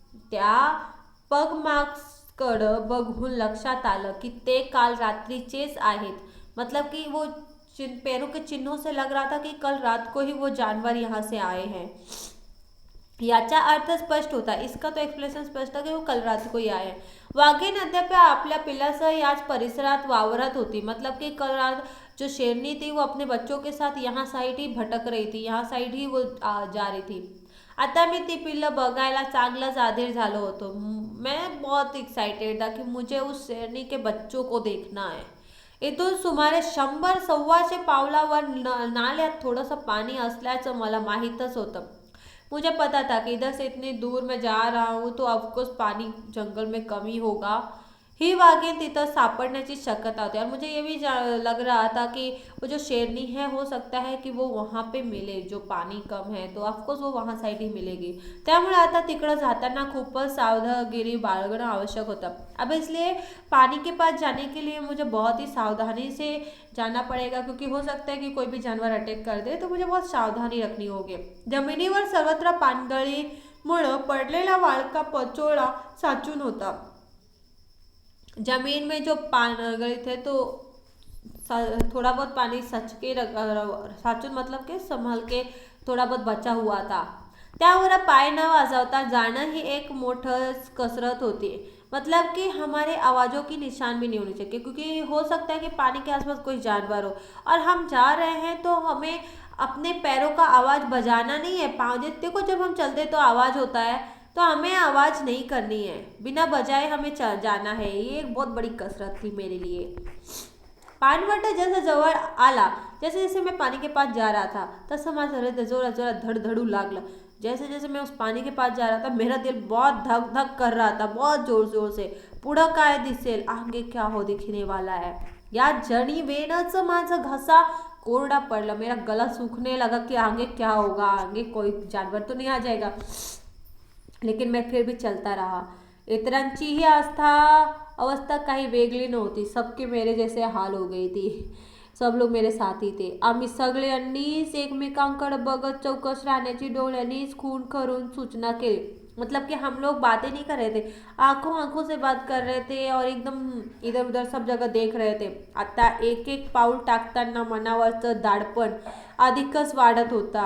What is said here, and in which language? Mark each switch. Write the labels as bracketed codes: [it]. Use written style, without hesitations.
[mr] त्या पगमार्क्सकडं बघून लक्षात आलं की ते काल रात्रीचेच आहेत। [hi] मतलब कि वो पैरों के चिन्हों से लग रहा था कि कल रात को ही वो जानवर यहाँ से आए हैं। [mr] याचा अर्थ स्पष्ट होता, [hi] इसका तो एक्सप्लेनेशन स्पष्ट था कि वो कल रात को ही आए हैं। [mr] वाघीण अद्याप आपल्या पिल्लासह याच परिसरात वावरत होती। [hi] मतलब कि कल रात जो शेरनी थी वो अपने बच्चों के साथ यहाँ साइड ही भटक रही थी, यहाँ साइड ही वो जा रही थी। [mr] आता मी ती पिल्लं बघायला चांगलाच आधीर झालो होतो। [hi] मैं बहुत एक्साइटेड था कि मुझे उस शेरनी के बच्चों को देखना है। [mr] इथून सुमारे 100-125 पावलावर नाल्यात थोडंसं पाणी असल्याचं मला माहीतच होतं। [hi] मुझे पता था कि इधर से इतनी दूर मैं जा रहा हूँ तो ऑफकोर्स पानी जंगल में कमी होगा। [mr] ही वाघीण तिथं सापडण्याची शक्यता होती, [hi] और मुझे ये भी लग रहा था कि वो जो शेरनी है हो सकता है कि वो वहाँ पे मिले, जो पानी कम है तो ऑफकोर्स वो वहाँ साइड ही मिलेगी। [mr] त्यामुळे आता तिकडं जाताना खूपच सावधागिरी बाळगणं आवश्यक होतं। [hi] अब इसलिए पानी के पास जाने के लिए मुझे बहुत ही सावधानी से जाना पड़ेगा, क्योंकि हो सकता है कि कोई भी जानवर अटैक कर दे, तो मुझे बहुत सावधानी रखनी होगी। [mr] जमिनीवर सर्वत्र पानगळीमुळं पडलेला वाळका पचोळा साचून होता। [hi] जमीन में जो पानगळी थे तो थोड़ा बहुत पानी सच के साचून मतलब के संभल के थोड़ा बहुत बचा हुआ था। [mr] त्यावर पाय न वाजवता जाणं ही एक मोठं कसरत होती। [hi] मतलब कि हमारे आवाज़ों की निशान भी नहीं होनी चाहिए, क्योंकि हो सकता है कि पानी के आसपास कोई जानवर हो और हम जा रहे हैं, तो हमें अपने पैरों का आवाज़ बजाना नहीं है। पाँव जितने को जब हम चलते तो आवाज़ होता है, तो हमें आवाज़ नहीं करनी है, बिना बजाए हमें जाना है। ये एक बहुत बड़ी कसरत थी मेरे लिए। पाणवट जैसे जवळ आला, जैसे जैसे मैं पानी के पास जा रहा था, [mr] तसं माझं हृदय जोरा जोरा धड़धड़ू लागलं। [hi] जैसे जैसे मैं उस पानी के पास जा रहा था, मेरा दिल बहुत धक धक कर रहा था, बहुत जोर जोर से। [mr] पुढं काय दिसेल, [hi] आगे क्या हो दिखने वाला है, [mr] या जणीवेनच माझं घसा कोरडा पड़ला। [hi] मेरा गला सूखने लगा कि आगे क्या होगा, आगे कोई जानवर तो नहीं आ जाएगा। लेकिन मैं फिर भी चलता रहा। [mr] इतरांची ही अवस्था काही वेगळी नव्हती। [hi] सबके मेरे जैसे हाल हो गई थी। सब लोग मेरे साथ ही थे। [mr] आम्ही सगळ्यांनीच एकमेकांकडे बघत चौकस राहण्याची डोळ्यांनीच खून करून सूचना केली। [hi] मतलब कि हम लोग बातें नहीं कर रहे थे, आंखों आंखों से बात कर रहे थे और एकदम इधर उधर सब जगह देख रहे थे। [mr] आता एक एक पाऊल टाकताना मनावरचं दाडपण अधिकच वाढत होता।